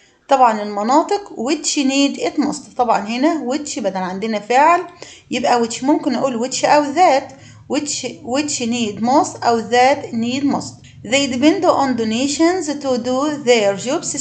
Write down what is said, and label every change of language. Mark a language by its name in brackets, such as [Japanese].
[Arabic] طبعا المناطق [English] which need it most. [Arabic] طبعا هنا which بدل عندنا فاعل يبقى which ممكن أقول which أو that. [English] which need most أو that need most. They depend on donations to do their jobs.